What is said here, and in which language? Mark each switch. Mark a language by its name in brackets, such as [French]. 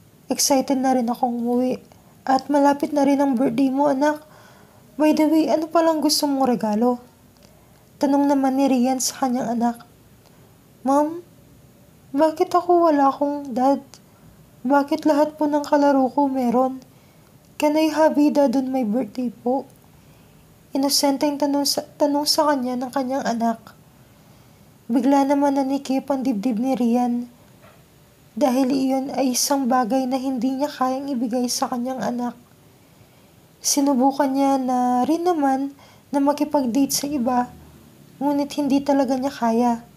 [Filipino] Excited na rin akong umuwi. At malapit na rin ang birthday mo, anak. [English] By the way, [Filipino] ano palang gusto mong regalo? Tanong naman ni Rian sa kanyang anak. Ma'am, bakit ako wala akong dad? Bakit lahat po ng kalaro ko meron? [English] Can I have a dad on my birthday po? [Filipino] Inosenteng tanong sa kanya ng kanyang anak. Bigla naman nanikip ang dibdib ni Rian. Dahil iyon ay isang bagay na hindi niya kayang ibigay sa kanyang anak. Sinubukan niya na rin naman na makipag-date sa iba, ngunit hindi talaga niya kaya.